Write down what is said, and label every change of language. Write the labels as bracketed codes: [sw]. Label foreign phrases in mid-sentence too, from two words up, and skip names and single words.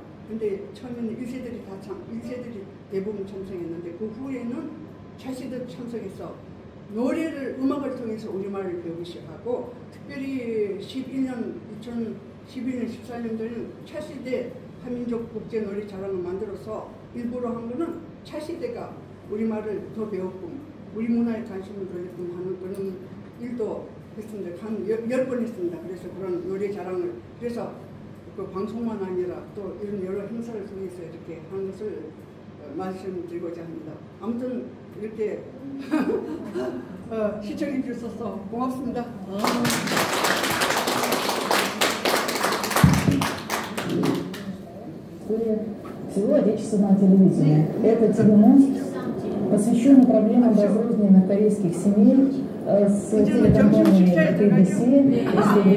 [ko] 근데 처음에는 1세들이 대부분 참석했는데 그 후에는 차세대 참석해서 음악을 통해서 우리말을 배우기 시작하고 특별히 2011년, 14년도에는 차세대 한민족 국제 노래 자랑을 만들어서 일부러 한 거는 차세대가 우리말을 더 배웠고 우리 문화에 관심을 돌렸고 하는 그런 일도 했습니다. 한 10번 했습니다. 그래서 그런 노래 자랑을 그래서 그 방송만 아니라 또 이런 여러 행사를 통해서 이렇게 하는 것을 말씀드리고자 합니다. 아무튼 이렇게 시청해 주셔서 고맙습니다. [ru] Всего отечественного телевидения. Это телемост, посвященный проблемам разрозненных корейских семей с телекомпанией KBC.